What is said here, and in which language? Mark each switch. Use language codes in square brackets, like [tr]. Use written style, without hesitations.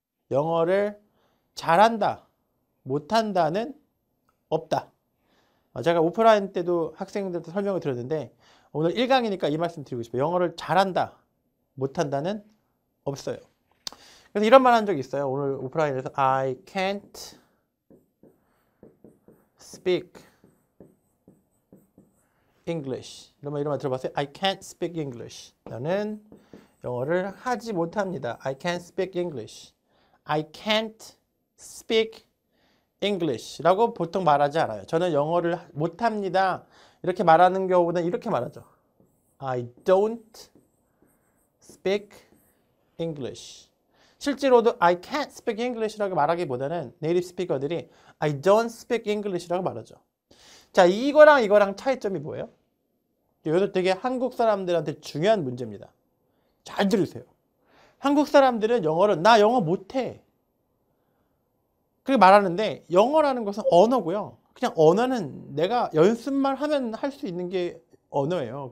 [ko] 영어를 잘한다, 못한다는 없다. 제가 오프라인 때도 학생들한테 설명을 드렸는데 오늘 1강이니까 이 말씀 드리고 싶어요. 영어를 잘한다, 못한다는 없어요. 그래서 이런 말 한 적이 있어요. 오늘 오프라인에서 [en] I can't speak English. [ko] 이런 말 들어봤어요? [en] I can't speak English. [ko] 나는 영어를 하지 못합니다. [en] I can't speak English. I can't speak [ko] English라고 보통 말하지 않아요. 저는 영어를 못합니다. 이렇게 말하는 경우보다는 이렇게 말하죠. [en] I don't speak English. [ko] 실제로도 [en] I can't speak English [ko] 라고 말하기보다는 네이티브 스피커들이 [en] I don't speak English [ko] 라고 말하죠. 자, 이거랑 차이점이 뭐예요? 이것도 되게 한국 사람들한테 중요한 문제입니다. 잘 들으세요. 한국 사람들은 영어를 나 영어 못해. 그렇게 말하는데 영어라는 것은 언어고요. 그냥 언어는 내가 연습만 하면 할 수 있는 게 언어예요.